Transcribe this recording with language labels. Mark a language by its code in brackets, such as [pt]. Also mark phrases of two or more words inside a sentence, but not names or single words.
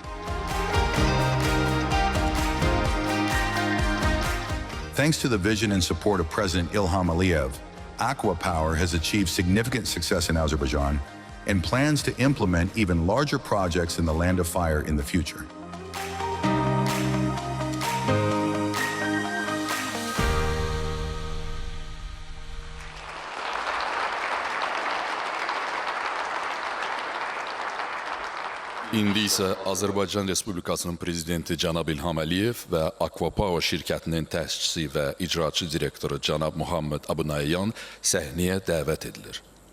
[en] Thanks to the vision and support of President Ilham Aliyev, ACWA Power has achieved significant success in Azerbaijan and plans to implement even larger projects in the Land of Fire in the future. [az] İndi isə Azərbaycan Respublikasının prezidenti cənab İlham Əliyev və Akva Power şirkətinin təşkiçisi və icraçı direktoru cənab Muhammed Abunayyan səhnəyə dəvət edilir.